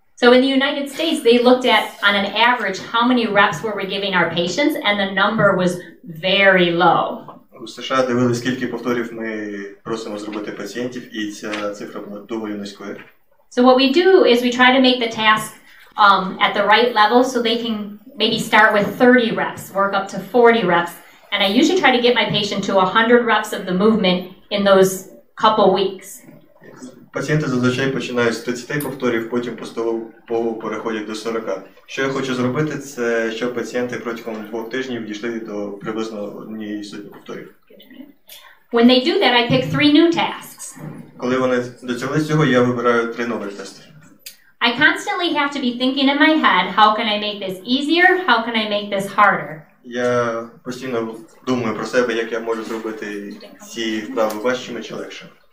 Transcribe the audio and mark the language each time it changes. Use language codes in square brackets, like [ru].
[en] So in the United States, they looked at, on an average, how many reps were we giving our patients, and the number was very low. [uk] У США дивилися, скільки повторів ми просимо зробити пацієнтів, і ця цифра була доволі низькою. [en] So what we do is we try to make the task at the right level so they can maybe start with 30 reps, work up to 40 reps, and I usually try to get my patient to 100 reps of the movement in those couple weeks. [uk] Пацієнти зазвичай починають з 30 повторів, потім поступово переходять до 40. Що я хочу зробити, це щоб пацієнти протягом 2 тижнів дійшли до приблизно 1 сотні повторів. [en] When they do that, I pick 3 new tasks. [uk] Коли вони досягли цього, я вибираю 3 нових тести. [en] I constantly have to be thinking in my head, how can I make this easier? How can I make this harder? [uk] Я постійно думаю про себе, як я можу зробити ці вправи важчими чи легшими.